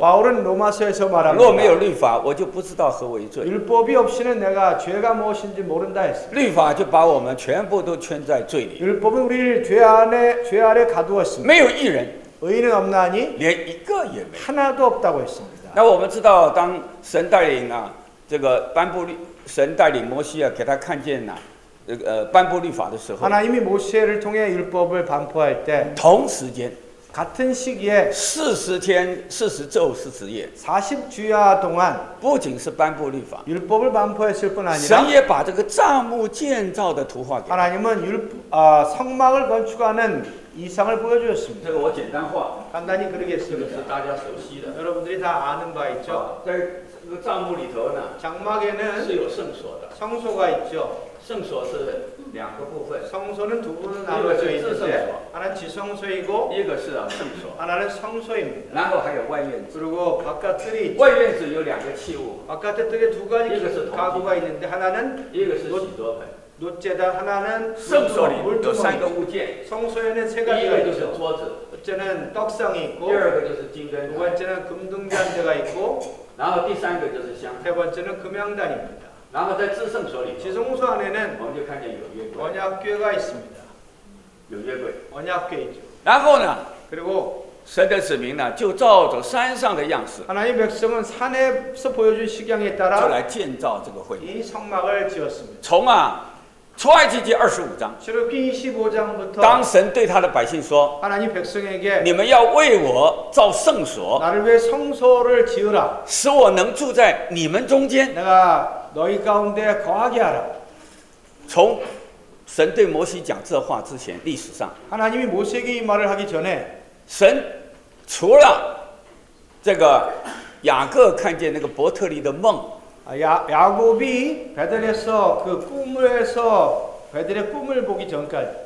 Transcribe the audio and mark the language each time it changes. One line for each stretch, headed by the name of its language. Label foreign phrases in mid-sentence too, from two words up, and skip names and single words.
Korean: 바울은 로마서에서
Chinese: 若没有
Korean: 말합니다.
Chinese: 律法，我就不知道何为罪。
Korean: 율법이 없이는 내가 죄가 무엇인지 모른다 했습니다.
Chinese: 律法就把我们全部都圈在罪里，
Korean: 율법은 우리를 죄 아래 가두었습니다.
Chinese: 没有一人，
Korean: 의인은 없나니
Chinese: 连一个也没有。
Korean: 하나도 없다고 했습니다.
Chinese: 那我们知道，当神带领这个颁布神带领摩西给他看见颁布律法的时候，
Korean: 하나님이 모세를 통해 율법을 반포할 때
Chinese: 同时间
Korean: 같은 시기에
Chinese: 40 天、40昼、40夜，
Korean: 40주야 동안
Chinese: 不仅是颁布律法，
Korean: 율법을 반포했을 뿐
Chinese: 神
Korean: 아니라
Chinese: 也把这个帐幕建造的图画给。
Korean: 하나님은 성막을 건축하는 이상을 보여주었습니다.
Chinese: 这个我简单化，
Korean: 간단히
Chinese: 这个是
Korean: 그러겠습니다.
Chinese: 大家熟悉的。
Korean: 여러분들이 다 아는 바 있죠.
Chinese: 在这个帐幕里头呢，
Korean: 장막에는
Chinese: 是有圣所的，
Korean: 성소가 있죠.
Chinese: 圣所是两个部分，
Korean: 성소는 두 부분으로 나눠져 있는데 하나는 지성소이고
Chinese: 一个是圣所，
Korean: 하나는 성소입니다.
Chinese: 然后还有外院子。
Korean: 그리고 바깥뜰이 있죠.
Chinese: 外院子有两个器物，
Korean: 바깥에 뜰에 두 가지 이것은 가구가 있는데 하나는
Chinese: 一个是洗濯盆。
Korean: 놋재단, 하나는
Chinese: 圣所里有三个
Korean: 물두멍.
Chinese: 物件，
Korean: 성소에는 세
Chinese: 第一
Korean: 가지가
Chinese: 个就是
Korean: 있죠.
Chinese: 桌子，
Korean: 첫째는 떡상이
Chinese: 第
Korean: 있고
Chinese: 二个就是金灯
Korean: 두
Chinese: 台，
Korean: 번째는 금등잔대가 있고
Chinese: 然后第三个就是香
Korean: 세
Chinese: 坛。
Korean: 번째는 금양단입니다.
Chinese: 然后在至圣所里头，
Korean: 지성소 안에는
Chinese: 我们就看见有约柜，
Korean: 언약궤가 있습니다.
Chinese: 有约柜。
Korean: 언약궤이죠.
Chinese: 然后呢，
Korean: 그리고
Chinese: 神的子民呢，就照着山上的样式，
Korean: 하나님 백성은 산에서 보여준 식양에
Chinese: 就
Korean: 따라
Chinese: 来建造这个会幕。
Korean: 이 성막을 지었습니다.
Chinese: 从出埃及记25章，
Korean: 출애굽기 25장부터
Chinese: 当神对他的百姓说
Korean: 하나님 백성에게
Chinese: 你们要为我造圣所，
Korean: 나를 위해 성소를 지으라.
Chinese: 使我能住在你们中间。
Korean: 내가 너희 가운데 거하게 하라.
Chinese: 从神对摩西讲这话之前，历史上
Korean: 하나님이 모세에게 이 말을 하기 전에
Chinese: 神除了这个雅各看见那个伯特利的梦，
Korean: 야곱이 베델에서 그 꿈에서 베델의 꿈을 보기 전까지